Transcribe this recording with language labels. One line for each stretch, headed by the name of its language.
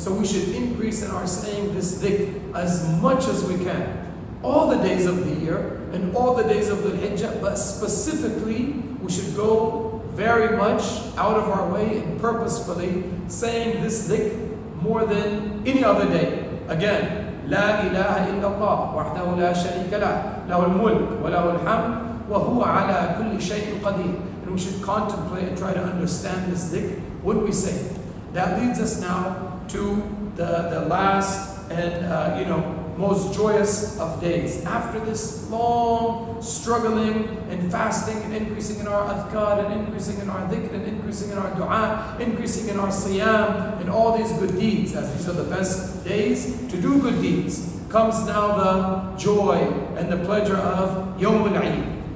English: So we should increase in our saying this dhikr as much as we can, all the days of the year and all the days of the Hijjah, but specifically we should go very much out of our way and purposefully saying this dhikr more than any other day.
Arabic: Again, لا إله إلا الله وحده لا شريك له له الملك وله الحمد وهو على كل شيء قدير.
English: And we should contemplate and try to understand this dhikr when we say it. That leads us now to the last and most joyous of days. After this long struggling and fasting and increasing in our adhkar and increasing in our dhikr and increasing in our dua, increasing in our siyam and all these good deeds, as these are the best days to do good deeds, comes now the joy and the pleasure of Yom al-Eid.